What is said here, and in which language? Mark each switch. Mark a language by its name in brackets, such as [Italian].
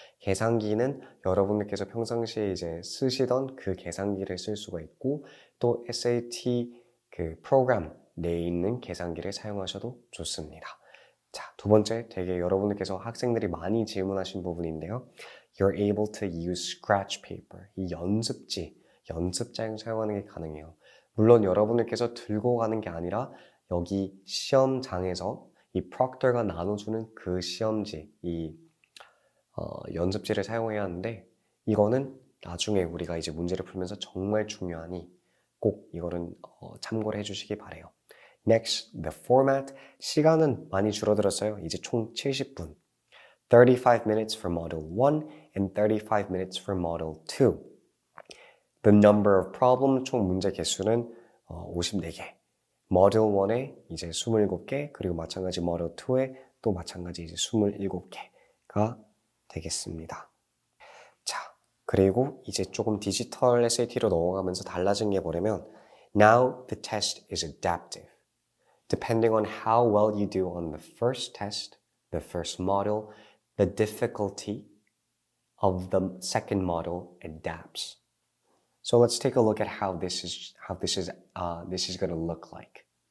[Korean] 계산기는 여러분들께서 평상시에 이제 쓰시던 그 계산기를 쓸 수가 있고 또 SAT 그 프로그램 내에 있는 계산기를 사용하셔도 좋습니다. 자, 두 번째 되게 여러분들께서 학생들이 많이 질문하신 부분인데요. [English] You're able to use scratch paper. [Korean] 이 연습장 사용하는 게 가능해요. 물론 여러분들께서 들고 가는 게 아니라 여기 시험장에서 이 프록터가 나눠주는 그 시험지, 이 연습지를 사용해야 하는데 이거는 나중에 우리가 이제 문제를 풀면서 정말 중요하니 꼭 이거는 참고를 해주시기 바래요. [English] Next, the format. [Korean] 시간은 많이 줄어들었어요. 이제 총 70분. [English] 35 minutes for Model 1 and 35 minutes for Model 2. The number of problems, [Korean] 총 문제 개수는 54개. Model 1에 이제 27개, 그리고 마찬가지 Model 2에 또 마찬가지 이제 27개가 되겠습니다. 자, 그리고 이제 조금 디지털 SAT로 넘어가면서 달라진 게 뭐냐면 [English] Now the test is adaptive. Depending on how well you do on the first test, the first model, the difficulty of the second model adapts. So let's take a look at how this is going to look like.